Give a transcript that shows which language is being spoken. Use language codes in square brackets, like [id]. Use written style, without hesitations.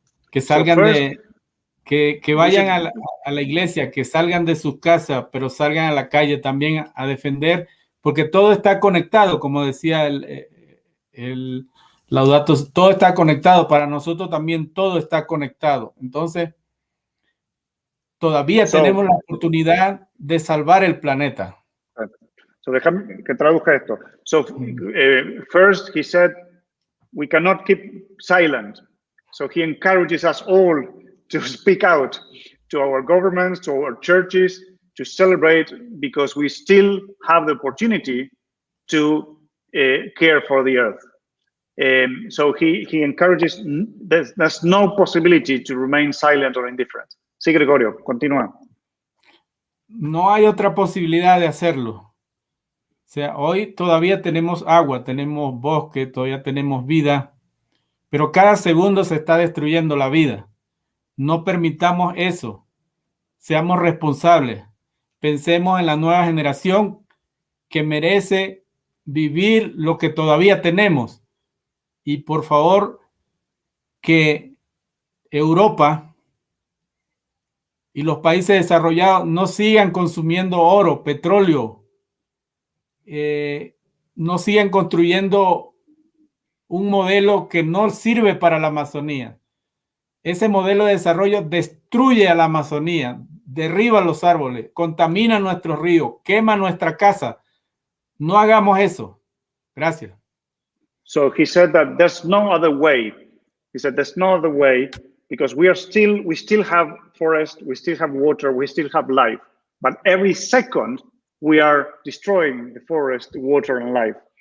[es] Que salgan que vayan a la iglesia, que salgan de sus casas, pero salgan a la calle también a defender, porque todo está conectado, como decía el Laudato, todo está conectado. Para nosotros también todo está conectado. Entonces, todavía tenemos la oportunidad de salvar el planeta. [en] So [es] déjame que traduzca esto. [en] So first he said, we cannot keep silent. So he encourages us all to speak out to our governments, to our churches, to celebrate, because we still have the opportunity to care for the earth. So he encourages, there's no possibility to remain silent or indifferent. [es] Sí, Gregorio, continúa. No hay otra posibilidad de hacerlo. O sea, hoy todavía tenemos agua, tenemos bosque, todavía tenemos vida, pero cada segundo se está destruyendo la vida. No permitamos eso. Seamos responsables. Pensemos en la nueva generación que merece vivir lo que todavía tenemos. Y por favor, que Europa y los países desarrollados no sigan consumiendo oro, petróleo, no sigan construyendo un modelo que no sirve para la Amazonía. Ese modelo de desarrollo destruye a la Amazonía, derriba los árboles, contamina nuestros ríos, quema nuestra casa. No hagamos eso. Gracias. [en] So he said that there's no other way. He said there's no other way because we still have forest, we still have water, we still have life. But every second we are destroying the forest, the water, and life.